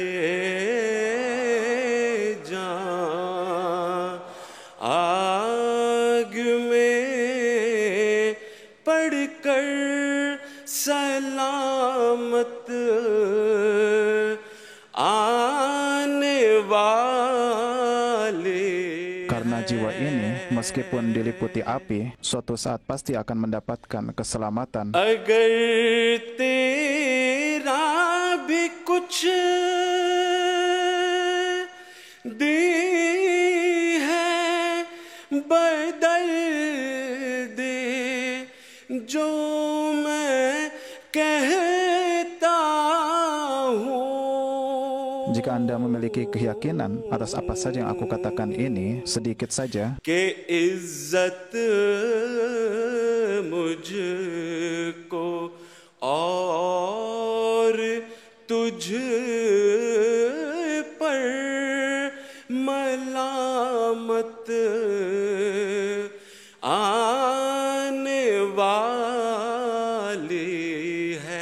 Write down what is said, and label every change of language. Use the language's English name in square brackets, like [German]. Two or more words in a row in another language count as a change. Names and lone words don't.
[Urdu] جان آگ میں پڑ کر سلامت آنے والی. [Indonesian] Karena jiwa ini, meskipun diliputi api, suatu saat pasti akan mendapatkan keselamatan. [Urdu] اگر تیرا بھی کچھ دی ہے بدل دے جو میں کہتا ہوں. [Indonesian] Jika Anda memiliki keyakinan atas apa saja yang aku katakan ini, sedikit saja, [Urdu] کے عزت مجھ کو اور تجھ پر ملامت آنے والی